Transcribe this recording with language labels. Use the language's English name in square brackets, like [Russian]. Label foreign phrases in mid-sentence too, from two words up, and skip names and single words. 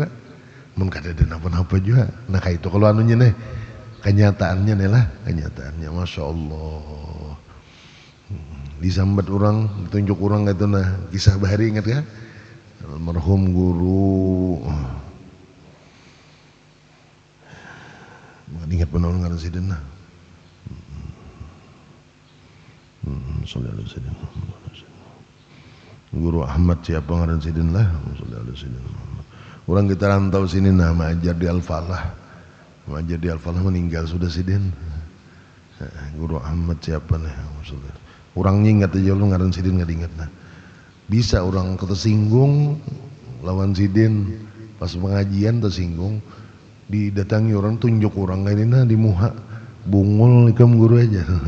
[Banjar] Mun kada ada napa-napa juga. Nah kayak itu kalau anunya nih kenyataannya nih lah kenyataannya, [Arabic] ما شاء الله. [Banjar] Disambat orang, ditunjuk orang itu nah kisah bahari ingat ya? Almarhum guru. Ingat benar ngaran sidin nah. [Arabic] صلى الله عليه وسلم. [Banjar] Guru Ahmad siapa ngaran sidin lah. [Arabic] صلى الله عليه وسلم. [Banjar] Orang kita rantau sini nah mengajar di Al-Falah. Mengajar di Al-Falah meninggal sudah sidin. Guru Ahmad siapa nih? Orangnya ingat aja lu ngaran sidin nggak diingat nah. Bisa orang tersinggung lawan sidin pas pengajian tersinggung didatangi orang tunjuk orang kayak ini nah di muha bungul ikam guru aja.